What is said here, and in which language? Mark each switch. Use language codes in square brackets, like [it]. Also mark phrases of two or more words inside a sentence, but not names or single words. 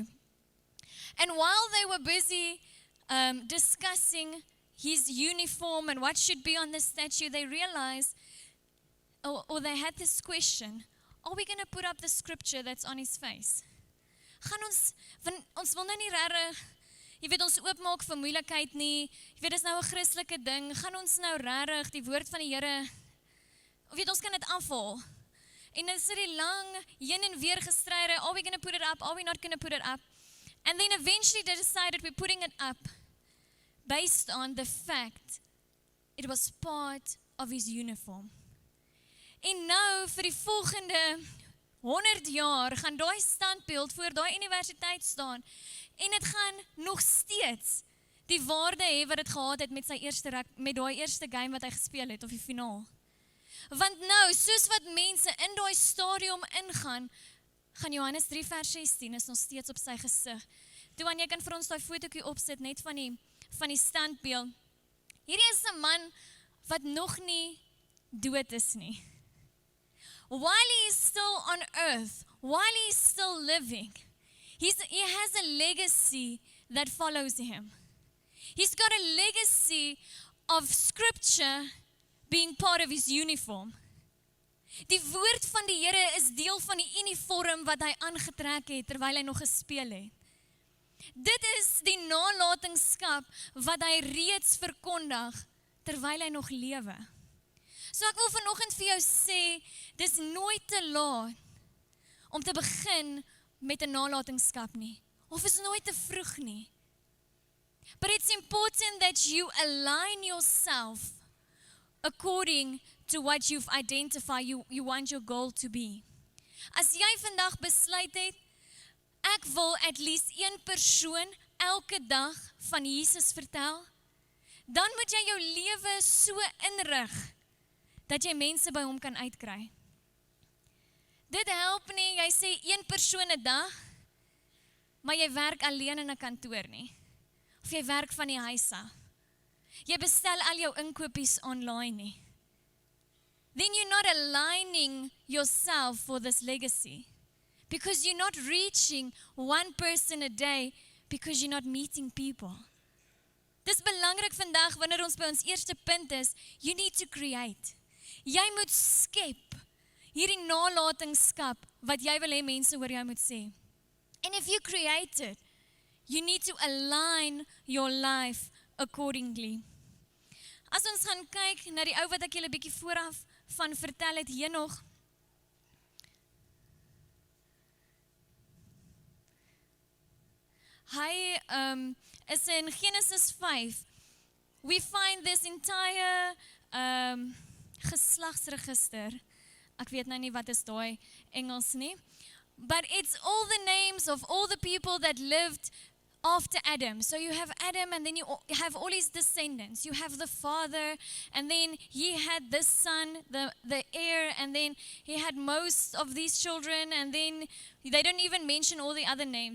[en] And while they were busy discussing his uniform and what should be on the statue, they realized, or they had this question, are we going to put up the scripture that's on his face? [af] Gaan ons wil nou nie regtig, jy weet, ons oopmaak vir moeilikheid nie, jy weet, dis nou 'n Christelike ding, gaan ons nou regtig die woord van die Here, weet, ons kan dit afhaal. En dit is die lang heen en weer gestryde, [en] are we going to put it up, are we not going to put it up? And then eventually they decided we're putting it up based on the fact it was part of his uniform. [af] En nou vir die volgende 100 jaar gaan daai standbeeld voor daai universiteit staan en dit gaan nog steeds die waarde hê wat dit gehad het met sy met daai eerste game wat hy gespeel het of die finaal. Want nou, soos wat mense in daai stadium ingaan, gaan Johannes 3 vers 16 is nog steeds op sy gesig. Toe jy kan vir ons daai fotootjie opsit net van die standbeeld. Hierdie is 'n man wat nog nie dood is nie. [en] While he is still on earth, while he is still living, he has a legacy that follows him. He's got a legacy of scripture being part of his uniform. [af] Die woord van die Here is deel van die uniform wat hy aangetrek het terwyl hy nog gespeel het. Dit is die nalatenskap wat hy reeds verkondig terwyl hy nog lewe. So ek wil vanoggend vir jou sê, dis nooit te laat om te begin met 'n nalatenskap nie, of is nooit te vroeg nie. [en] But it's important that you align yourself according to what you've identified you want your goal to be. [af] As jy vandag besluit het, ek wil [en] at least [af] een persoon elke dag van Jesus vertel, dan moet jy jou lewe so inrig dat jy mense by hom kan uitkry. Dit help nie, jy sê een persoon 'n dag, maar jy werk alleen in 'n kantoor nie. Of jy werk van die huis af. Jy bestel al jou inkopies online nie. [en] Then you're not aligning yourself for this legacy. Because you're not reaching one person a day because you're not meeting people. [af] Dis belangrik vandag wanneer ons by ons eerste punt is, [en] you need to create. [af] Jy moet skep hierdie nalatenskap wat jy wil hê mense oor jou moet sê. [en] And if you create it, you need to align your life accordingly. [af] As ons gaan kyk na die ou wat ek julle bietjie vooraf van vertel het, Henog. Hy is in Genesis 5. [en] We find this entire geslagsregister. [af] Ek weet nou nie wat is daai Engels nie. [en] But it's all the names of all the people that lived after Adam. So you have Adam and then you have all his descendants. You have the father and then he had this son, the heir, and then he had most of these children and then they don't even mention all the other names.